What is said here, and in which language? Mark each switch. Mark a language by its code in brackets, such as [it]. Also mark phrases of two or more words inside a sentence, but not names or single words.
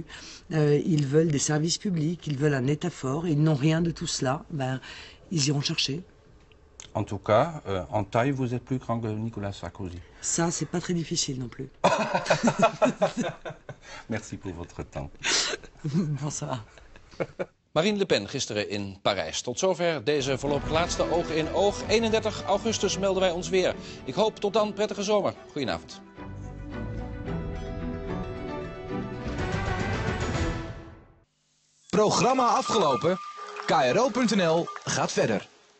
[fr] Ils veulent des services publics, ils veulent un État fort, et ils n'ont rien de tout cela. Ils iront chercher. En tout cas, en taille, vous êtes plus grand que Nicolas Sarkozy. Ça, c'est pas très difficile non plus. Merci pour votre temps. Bonsoir. [nl] Marine Le Pen gisteren in Parijs. Tot zover deze voorlopig laatste Oog in Oog. 31 augustus melden wij ons weer. Ik hoop tot dan prettige zomer. Goedenavond. Programma afgelopen. KRO.nl gaat verder.